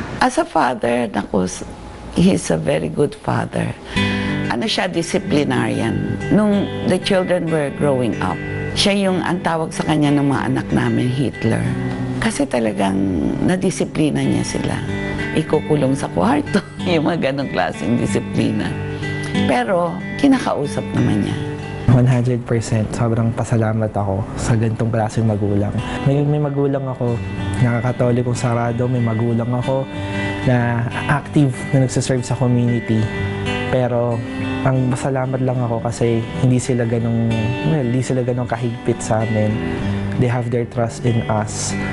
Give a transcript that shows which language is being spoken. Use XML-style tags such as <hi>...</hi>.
<en>As a father, naku, he's a very good father.</en> <tl>Ano siya, disciplinarian. Nung</tl> <en>the children were growing up,</en> <tl>siya yung ang tawag sa kanya ng mga anak namin, Hitler. Kasi talagang nadisiplina niya sila. Ikukulong sa kwarto, yung mga ganong klaseng disiplina. Pero, kinakausap naman niya. 100% sobrang pasalamat ako sa ganitong klaseng magulang. May magulang ako na katolikong sarado, may magulang ako na active na nagsiserve sa community. Pero ang pasalamat lang ako kasi hindi sila ganong kahigpit sa amin.</tl> <en>They have their trust in us.</en>